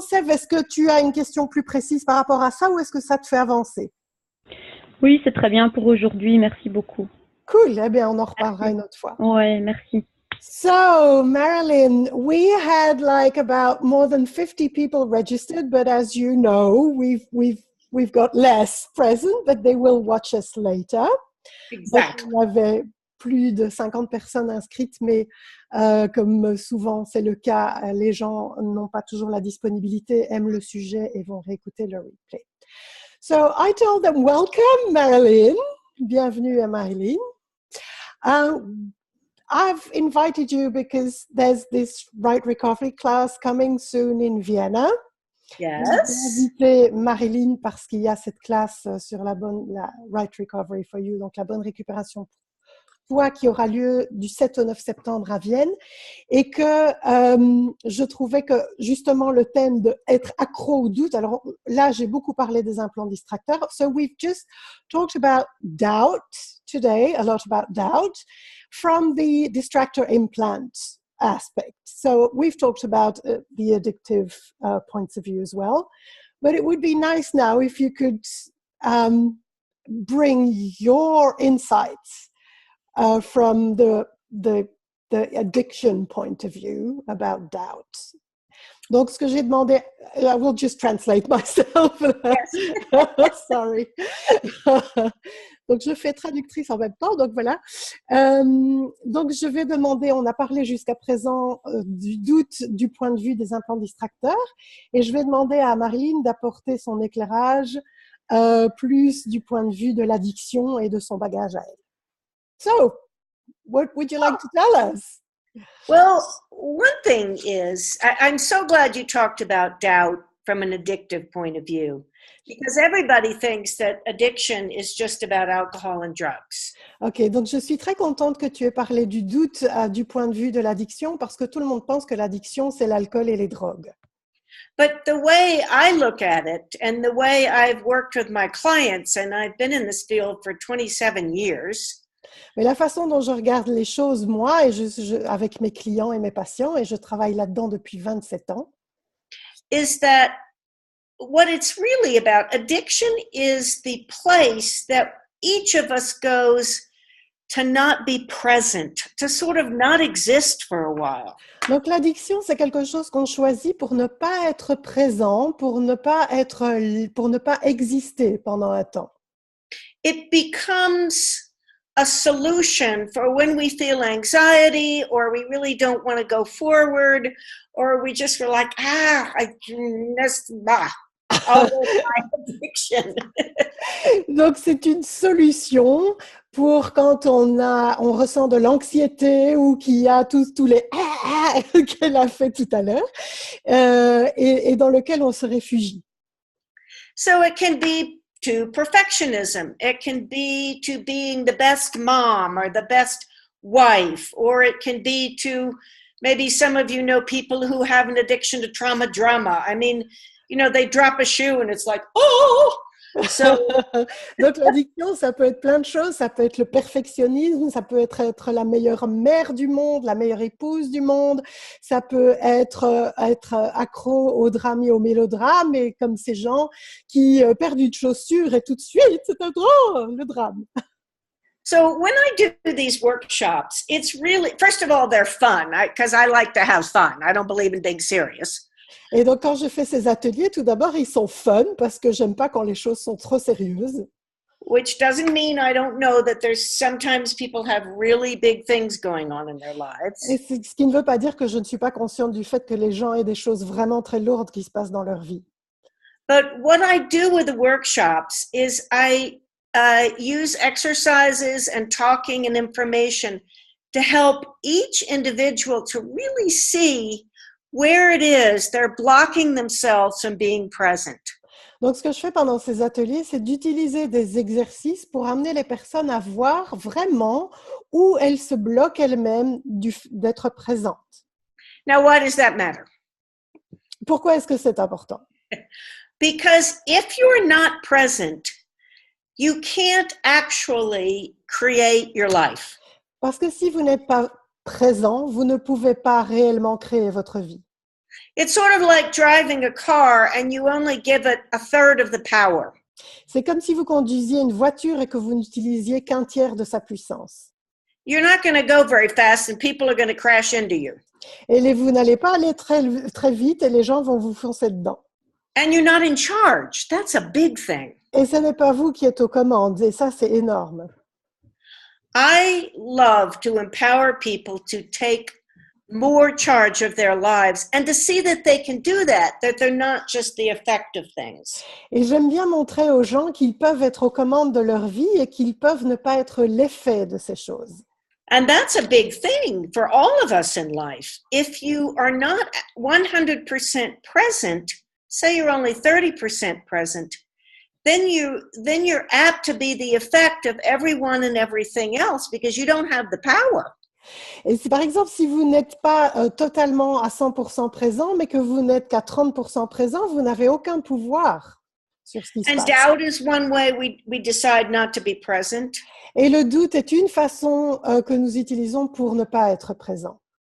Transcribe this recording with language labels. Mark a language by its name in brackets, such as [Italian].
[French] Sève, est-ce que tu as une question plus précise par rapport à ça ou est-ce que ça te fait avancer? Oui, c'est très bien pour aujourd'hui. Merci beaucoup. Cool. Eh bien, on en reparlera une autre fois. Ouais, merci. [English] So, Marilyn, we had like about more than 50 people registered, but as you know, we've got less present, but they will watch us later. Exactly. [French] Donc, on avait plus de 50 personnes inscrites, mais comme souvent c'est le cas, les gens n'ont pas toujours la disponibilité, aiment le sujet et vont réécouter le replay. [English] So, I told them, welcome, Marilyn. [French] Bienvenue à Marilyn. [English] I've invited you because there's this Right Recovery class coming soon in Vienna. Yes. [French] J'ai invité Marilyn parce qu'il y a cette classe sur la Right Recovery for You, donc la bonne récupération pour toi, qui aura lieu du 7 au 9 septembre à Vienne, et que je trouvais que justement le thème de être accro au doute, alors là j'ai beaucoup parlé des implants distracteurs, [English] so we've just talked about doubt today, a lot about doubt from the distractor implant aspect. So we've talked about the addictive points of view as well, but it would be nice now if you could bring your insights from the addiction point of view about doubt. [French] Donc, ce que j'ai demandé, [English] I will just translate myself. Yes. Sorry. [French] Donc, je fais traductrice en même temps, donc voilà. Donc, je vais demander, on a parlé jusqu'à présent du doute du point de vue des implants distracteurs, et je vais demander à Marilyn d'apporter son éclairage plus du point de vue de l'addiction et de son bagage à elle. [English] So, what would you like to tell us? Well, one thing is, I'm so glad you talked about doubt from an addictive point of view, because everybody thinks that addiction is just about alcohol and drugs. [French] Ok, donc je suis très contente que tu aies parlé du doute du point de vue de l'addiction, parce que tout le monde pense que l'addiction, c'est l'alcool et les drogues. [English] But the way I look at it, and the way I've worked with my clients, and I've been in this field for 27 years, [French] mais la façon dont je regarde les choses, moi, et avec mes clients et mes patients, et je travaille là-dedans depuis 27 ans, [English] is that what it's really about, addiction is the place that each of us goes to not be present, to sort of not exist for a while. [French] Donc l'addiction, c'est quelque chose qu'on choisit pour ne pas être présent, pour ne pas exister pendant un temps. [English] It becomes a solution for when we feel anxiety, or we really don't want to go forward, or we just feel like, my addiction. [French] Donc c'est une solution pour quand on ressent de l'anxiété ou qu'il y a tous les qu'elle a fait tout à l'heure, et dans lequel on se réfugie. [English] So it can be to perfectionism. It can be to being the best mom or the best wife, or it can be to, maybe some of you know people who have an addiction to trauma drama. I mean, you know, they drop a shoe and it's like, oh! So, [French] donc l'addiction, ça peut être plein de choses, ça peut être le perfectionnisme, ça peut être la meilleure mère du monde, la meilleure épouse du monde, ça peut être accro au drame et au mélodrame, et comme ces gens qui perdent une chaussure et tout de suite, c'est le drame. [English] So when I do these workshops, it's really, first of all, they're fun, because I like to have fun. I don't believe in being serious. [French] Et donc, quand je fais ces ateliers, tout d'abord, ils sont fun parce que j'aime pas quand les choses sont trop sérieuses. [English] Which doesn't mean I don't know that there's sometimes people have really big things going on in their lives. [French] Et ce qui ne veut pas dire que je ne suis pas consciente du fait que les gens aient des choses vraiment très lourdes qui se passent dans leur vie. [English] But what I do with the workshops is I use exercises and talking and information to help each individual to really see where it is they're blocking themselves from being present. [French] Donc, ce que je fais pendant ces ateliers, c'est d'utiliser des exercices pour amener les personnes à voir vraiment où elles se bloquent elles-mêmes d'être présentes. [English] Now, why does that matter? [French] Pourquoi est-ce que c'est important? [English] Because if you're not present, you can't actually create your life. [French] Parce que si vous n'êtes pas présent, vous ne pouvez pas réellement créer votre vie. [English] It's sort of like driving a car and you only give it a third of the power. [French] C'est comme si vous conduisiez une voiture et que vous n'utilisiez qu'un tiers de sa puissance. [English] You're not going to go very fast and people are going to crash into you. [French] Et vous n'allez pas aller très, très vite et les gens vont vous foncer dedans. [English] And you're not in charge. That's a big thing. [French] Et ce n'est pas vous qui êtes aux commandes, et ça, c'est énorme. [English] I love to empower people to take more charge of their lives and to see that they can do that they're not just the effect of things. [French] Et j'aime bien montrer aux gens qu'ils peuvent être aux commandes de leur vie et qu'ils peuvent ne pas être l'effet de ces choses. [English] And that's a big thing for all of us in life. If you are not 100% present, say you're only 30% present, then you're apt to be the effect of everyone and everything else because you don't have the power. [French] Et si par exemple, si vous n'êtes pas totalement à 100% présent, mais que vous n'êtes qu'à 30% présent, vous n'avez aucun pouvoir sur ce qui se [English] And [French] passe. [English] doubt is one way we decide not to be present. [French] Et le doute est une façon que nous utilisons pour ne pas être présent.